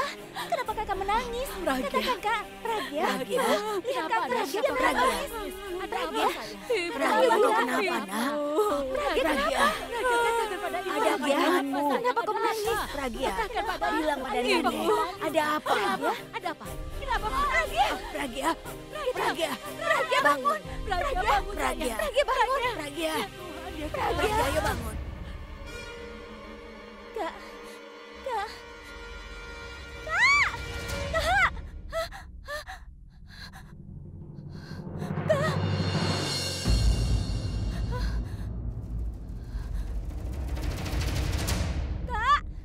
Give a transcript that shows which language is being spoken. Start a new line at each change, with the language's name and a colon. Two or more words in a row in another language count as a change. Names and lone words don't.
Indonesian: Kenapa kakak menangis? Pragya. Katakan kak, Pragya. Pragya. Lihat kak, Pragya menangis. Pragya. Pragya, kau kenapa, nak? Pragya. Ada apa denganmu? Kenapa kau menangis? Pragya, bilang pada nenek. Ada apa? Ada apa? Kenapa Pragya? Pragya. Pragya. Pragya bangun. Pragya bangun. Pragya. Pragya bangun. Pragya. Pragya. Pragya, ayo bangun. Kak. Kak. Kak. Kak. Kak. Kak.